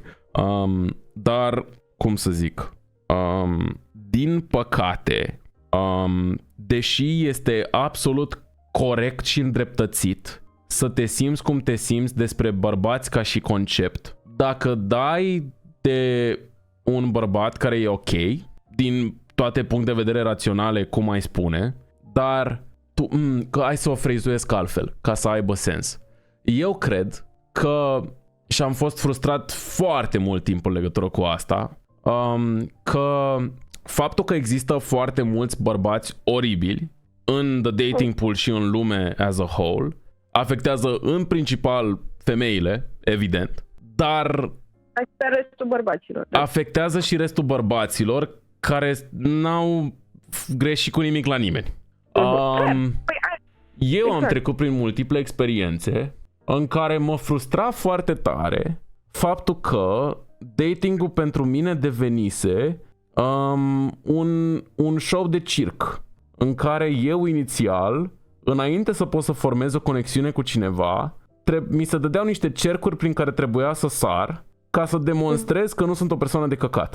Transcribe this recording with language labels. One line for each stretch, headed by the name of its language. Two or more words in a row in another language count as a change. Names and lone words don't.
Romanian: Dar, cum să zic, din păcate, deși este absolut corect și îndreptățit să te simți cum te simți despre bărbați ca și concept, dacă dai de un bărbat care e ok, din toate puncte de vedere raționale, cum ai spune, dar tu, că hai să o frizuiesc altfel, ca să aibă sens. Eu cred că, și am fost frustrat foarte mult timp în legătură cu asta, că faptul că există foarte mulți bărbați oribili în
English: the dating pool
Romanian: și în lume
English: as a whole
Romanian: afectează în principal femeile, evident, dar restul bărbaților, afectează și restul bărbaților care n-au greșit cu nimic la nimeni. Eu am trecut prin multiple experiențe în care mă frustra foarte tare faptul că dating-ul pentru mine devenise un show de circ în care eu inițial, înainte să pot să formez o conexiune cu cineva, mi se dădeau niște cercuri prin care trebuia să sar ca să demonstrez că nu sunt o persoană de căcat.